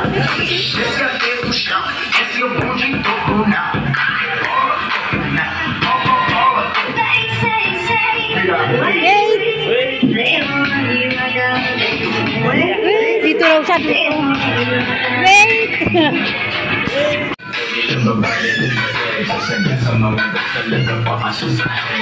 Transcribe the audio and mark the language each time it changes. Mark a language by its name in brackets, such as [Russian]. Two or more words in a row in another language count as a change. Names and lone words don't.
[Portuguese] Esse é o chão. Esse é o bonde do Luna. [Filipino] Wait! Dito raw siya. Wait! Sa mga talaga pakasya sa akin.